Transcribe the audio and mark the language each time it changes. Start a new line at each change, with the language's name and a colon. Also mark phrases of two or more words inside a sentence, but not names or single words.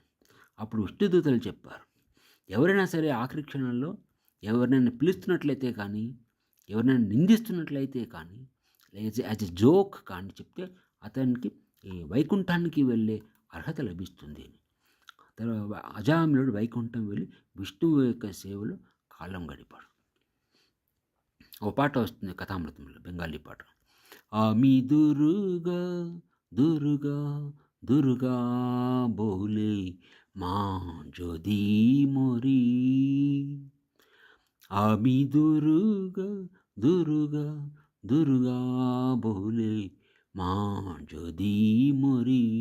Telugu: అప్పుడు విష్ణుదూతలు చెప్పారు, ఎవరైనా సరే ఆఖరి క్షణంలో ఎవరినైనా పిలుస్తున్నట్లయితే కానీ, ఎవరినైనా నిందిస్తున్నట్లయితే కానీ,
English: as a joke
Telugu: కానీ చెప్తే అతనికి ఈ వైకుంఠానికి వెళ్ళే అర్హత లభిస్తుంది. తర్వాత అజామిలుడు వైకుంఠం వెళ్ళి విష్ణువు యొక్క సేవలో కాలం గడిపాడు. ఓ పాట వస్తుంది కథామృతంలో, బెంగాలీ పాట.
Bangla: আমি দুর্গা দুর্গা দুর্গা বলে মা যদি মরি, আমি দুর্গা দুর্গা দুর্গা বলে মা যদি মরি,